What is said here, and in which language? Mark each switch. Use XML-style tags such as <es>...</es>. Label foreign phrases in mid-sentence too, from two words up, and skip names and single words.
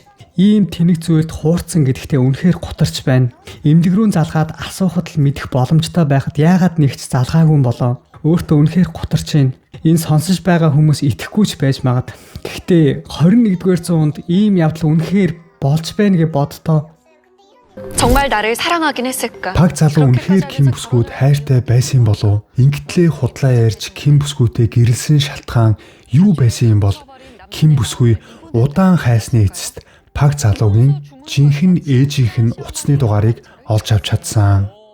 <mn>Ийм тэнэг зүйлд хуурцсан гэдэгтээ үнэхээр гутарч байна. Эмнэлэг рүү залгаад асуухад л мэдэх боломжтой байхад яагаад нэгч залгаагүй юм болоо? Өөртөө үнэхээр гутарч байна. Энэ сонсож байгаа хүмүүс итгэхгүй ч байж магад. Гэхдээ 21-р зуунд ийм явдал үнэхээр болж байна гэж боддоо.</mn> <ko>정말 나를 사랑하긴 했을까?</ko> <mn>Пак залуу үнэхээр Ким бүсгүйд хайртай байсан юм болов? Ингэтлээ худлаа ярьж Ким бүсгүйтэй гэрэлсэн шалтгаан юу байсан юм бол? Ким бүсгүй удаан хайсны эцэст Пак залуугийн жинхэнэ ээжийнх нь утасны дугаарыг олж авч чадсан.</mn>